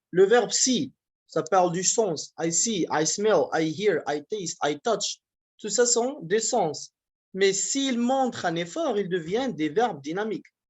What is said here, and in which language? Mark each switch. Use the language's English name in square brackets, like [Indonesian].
[French] Le verbe see, ça parle du sens. [English] I see, I smell, I hear, I taste, I touch. [French] Tout ça sont des sens. Mais s'il montre un effort, il devient des verbes dynamiques.